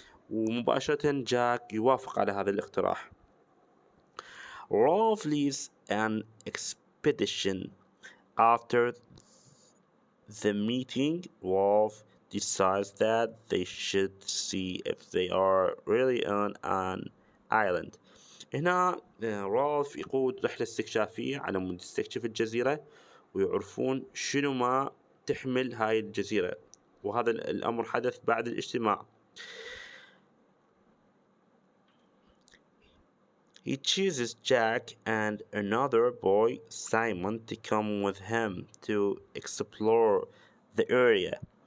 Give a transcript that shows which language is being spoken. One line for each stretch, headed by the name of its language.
Arabic: ومباشرة جاك يوافق على هذا الاقتراح.
English: Rolf leads an expedition. After the meeting, Rolf decides that they should see if they are really on an island.
Arabic: هنا رالف يقود رحلة استكشافية على مود يستكشف الجزيرة ويعرفون شنو ما تحمل هاي الجزيرة، وهذا الأمر حدث بعد الاجتماع.
English: He chooses Jack and another boy, Simon, to come with him to explore the area.